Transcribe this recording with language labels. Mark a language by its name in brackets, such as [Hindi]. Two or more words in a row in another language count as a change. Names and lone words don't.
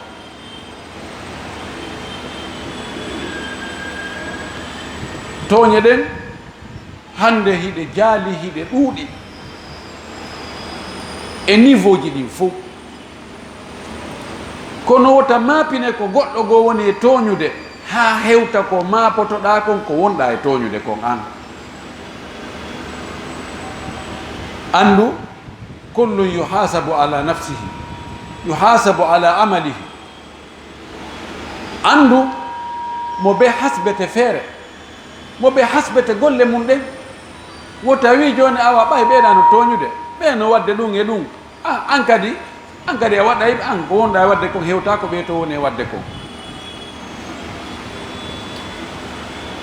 [Fula] tooñe ɗen hande hiɗe jaali hiɗe ɗuuɗi e niveau ji ɗin fof kono wota maapine ko goɗɗo goo woni e tooñude haa hewta ko maapotoɗa kon ko wonɗa e tooñude kon an andu [Arabic] كل يحاسب على نفسه يحاسب على عمله [Fula] andu mo be hasbete feere mo be hasbete golle mum ɗen wota wi joni awa ɓay ɓeeɗa no tooñude ɓe no wadde ɗum e ɗum an kadi a waɗay an ko wonɗa e wadde kon hewta ko ɓe to woni e wadde kon